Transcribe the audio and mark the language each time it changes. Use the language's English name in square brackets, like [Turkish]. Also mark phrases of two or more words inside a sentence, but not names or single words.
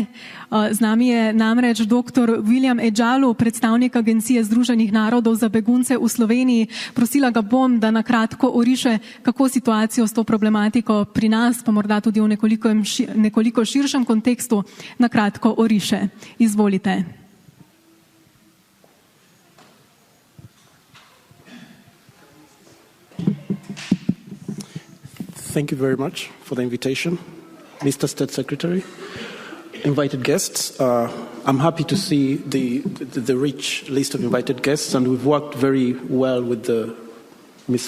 [Slovenian] Z nami je namreč dr. William Edžalu, predstavnik Agencije Združenih narodov za begunce v Sloveniji. Prosila ga bom, da na kratko oriše, kako situacijo s to problematiko pri nas, pa morda tudi v nekoliko širšem kontekstu, na kratko oriše. Izvolite. [English] Thank you very much for the invitation, Mr. State Secretary, invited guests. I'm happy to see the rich list of invited guests, and we've worked very well with the Mr.